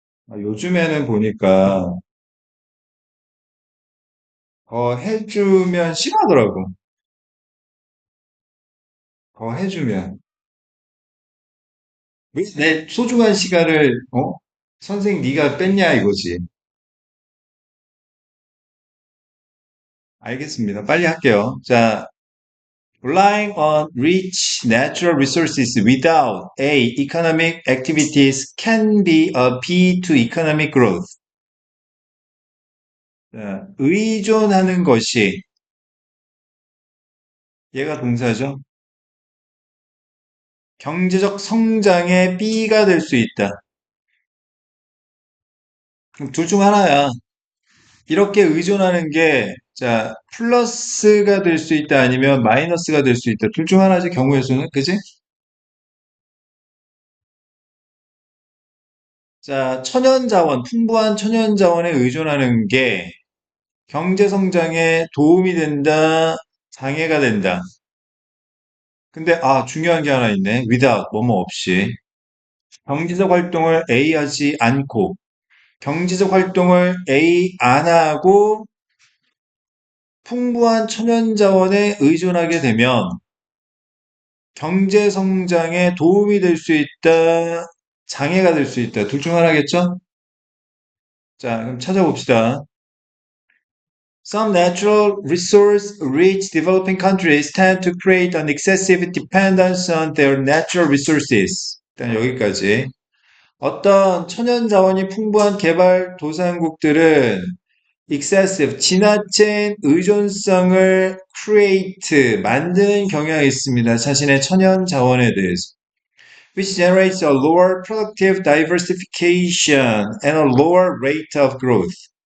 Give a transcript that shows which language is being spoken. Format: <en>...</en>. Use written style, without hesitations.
<ko>요즘에는 보니까 더 해주면 싫어하더라고. 더 해주면. 왜 내 소중한 시간을, 선생님 네가 뺐냐 이거지. 알겠습니다. 빨리 할게요. 자,</ko> <en>relying on rich natural resources without A, economic activities can be a B to economic growth.</en> <ko>자, 의존하는 것이 얘가 동사죠. 경제적 성장의 B가 될 수 있다. 그럼 둘 중 하나야. 이렇게 의존하는 게, 자, 플러스가 될 수 있다, 아니면 마이너스가 될 수 있다. 둘 중 하나지, 경우의 수는. 그지? 자, 천연자원, 풍부한 천연자원에 의존하는 게 경제 성장에 도움이 된다, 장애가 된다. 근데, 중요한 게 하나 있네. without, 뭐뭐 없이. 경제적 활동을 A 하지 않고, 경제적 활동을 A 안 하고, 풍부한 천연자원에 의존하게 되면 경제 성장에 도움이 될 수 있다, 장애가 될 수 있다. 둘 중 하나겠죠? 자, 그럼 찾아봅시다.</ko> <en>Some natural resource-rich developing countries tend to create an excessive dependence on their natural resources.</en> <ko>일단 여기까지. 어떤 천연자원이 풍부한 개발도상국들은 excessive, 지나친 의존성을 create, 만드는 경향이 있습니다. 자신의 천연자원에 대해서.</ko> <en>Which generates a lower productive diversification and a lower rate of growth.</en>